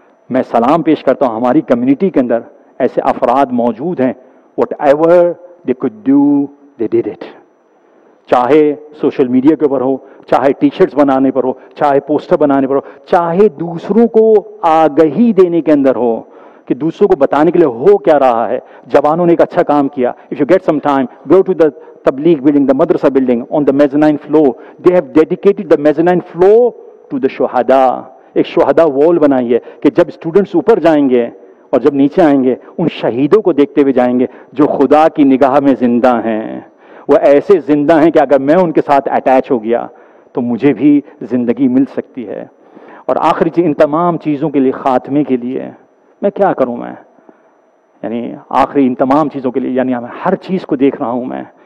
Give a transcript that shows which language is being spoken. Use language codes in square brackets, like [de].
[ur] میں سلام پیش کرتا ہوں، ہماری کمیونٹی کے اندر ایسے افراد موجود ہیں، [en] Whatever they could do they did it. [ur] چاہے سوشل میڈیا کے اوپر ہو، چاہے ٹی شرٹس بنانے پر ہو، چاہے پوسٹر بنانے پر ہو، چاہے دوسروں کو آگہی دینے کے اندر ہو کہ دوسروں کو بتانے کے لیے ہو کیا رہا ہے. جوانوں نے ایک اچھا کام کیا. [en] If you get some time, go to the Tabligh building, the Madrasa building, on the mezzanine floor. They have dedicated the mezzanine floor to the Shuhada. [ur] ایک شہداء وال بنائی ہے کہ جب اسٹوڈنٹس اوپر جائیں گے اور جب نیچے آئیں گے ان شہیدوں کو دیکھتے ہوئے جائیں گے جو خدا کی نگاہ میں زندہ ہیں. وہ ایسے زندہ ہیں کہ اگر میں ان کے ساتھ اٹیچ ہو گیا تو مجھے بھی زندگی مل سکتی ہے. اور آخری چیز، ان تمام چیزوں کے لیے، خاتمے کے لیے میں کیا کروں؟ میں یعنی آخری ان تمام چیزوں کے لیے یعنی ہر چیز کو دیکھ رہا ہوں میں.